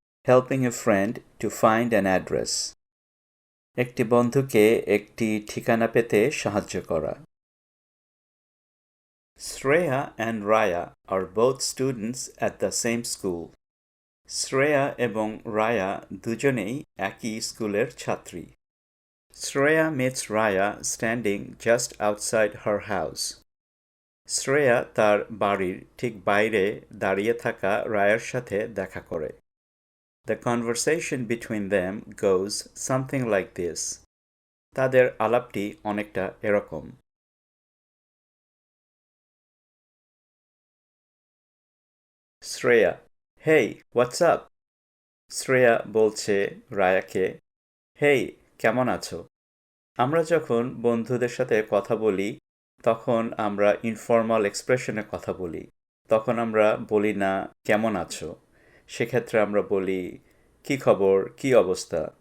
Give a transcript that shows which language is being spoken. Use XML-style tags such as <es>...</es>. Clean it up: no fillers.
<en>Helping a friend to find an address.</en> <bn>একটি বন্ধুকে একটি ঠিকানা পেতে সাহায্য করা।</bn> <en>Shreya and Raya are both students at the same school.</en> <bn>Shreya এবং রায়া দুজনেই একই স্কুলের ছাত্রী।</bn> <en>Shreya meets Raya standing just outside her house.</en> <bn>Shreya তার বাড়ির ঠিক বাইরে দাঁড়িয়ে থাকা রায়ার সাথে দেখা করে।</bn> <en>The conversation between them goes something like this.</en> <bn>তাদের আলাপটি অনেকটা এরকম।</bn> <en>Shreya: Hey, what's up?</en> <bn>Shreya বলছে রায়াকে, হেই, কেমন আছো? আমরা যখন বন্ধুদের সাথে কথা বলি তখন আমরা ইনফর্মাল এক্সপ্রেশনে কথা বলি। তখন আমরা বলি না কেমন আছো, সেক্ষেত্রে আমরা বলি কি খবর, কি অবস্থা।</bn>